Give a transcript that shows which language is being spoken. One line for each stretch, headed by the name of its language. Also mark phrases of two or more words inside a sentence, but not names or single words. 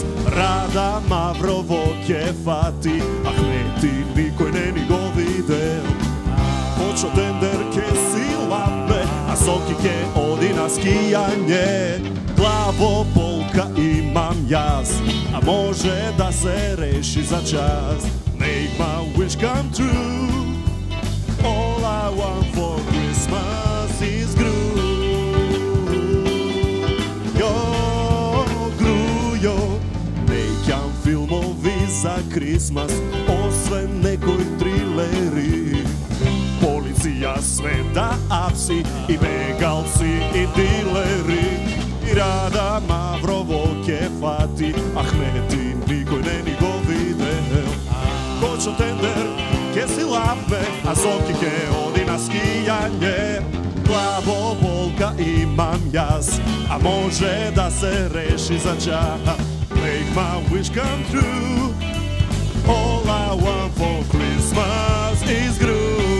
Macedonian: Рада Маврово ке фати, Ахмети никој не ни го видел. Почо тендер ке си лапе, а Соки ке оди на скијање. Главополка имам јас, а може да се реши за час.
English: Make my wish come true. All I want for Christmas is Gru. Yo,
Macedonian: neќам филмови за Крисмас, освен некои трилери. Полиција све да апси и бегалци и дилери. И Рада Маврово ке фати, Ахмети никој не ни го видел. Почо тендер ке си лапе, а Соки ке оди на скијање. Главополка имам јас, а може да се реши за час.
English: Make my wish come true. All I want for Christmas is Gru.